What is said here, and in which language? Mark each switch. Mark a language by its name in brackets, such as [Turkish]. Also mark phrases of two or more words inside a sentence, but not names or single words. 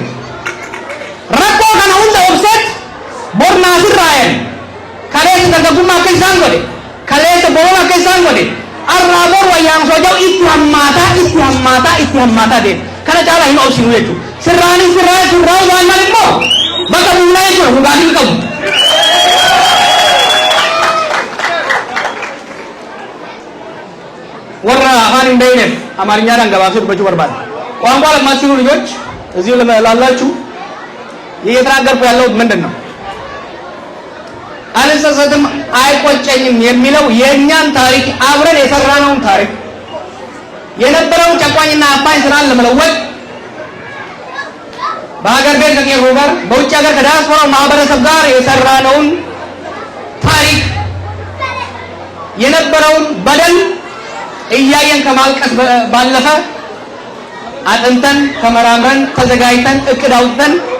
[Oromo] Rakkoo kana hunda obseet bornaa sirraayan kaleessa dargaggummaa akka isaan godhe, kaleessa boona akka isaan godhe, arraa bor wayyaan sooja'u itti hammaataa deema. Kana caalaa hin obsinu jechuudha. Sirraanis sirraa waan maal immoo bakka buunaa jechuudha dhugaatii qabu. warra afaan hin beekneef amaርኛን gabaabsee dubbachuu barbaada. [Amharic] ቋንቋ ለማትችሉ ልጆች እዚሁ ላላችሁ እየተናገርኩ ያለሁት ምንድን ነው? አልጸጸትም አይቆጨኝም የሚለው የእኛን ታሪክ አብረን የሰራነውን ታሪክ የነበረውን ጨቋኝና አፋኝ ስራን ለመለወጥ በሀገር ቤት ከቄሮ ጋር በውጭ ሀገር ከዲያስፖራው ማህበረሰብ ጋር የሰራነውን ታሪክ የነበረውን በደል እያየን ከማልቀስ ባለፈ አጥንተን ተመራምረን ተዘጋጅተን እቅድ አውጥተን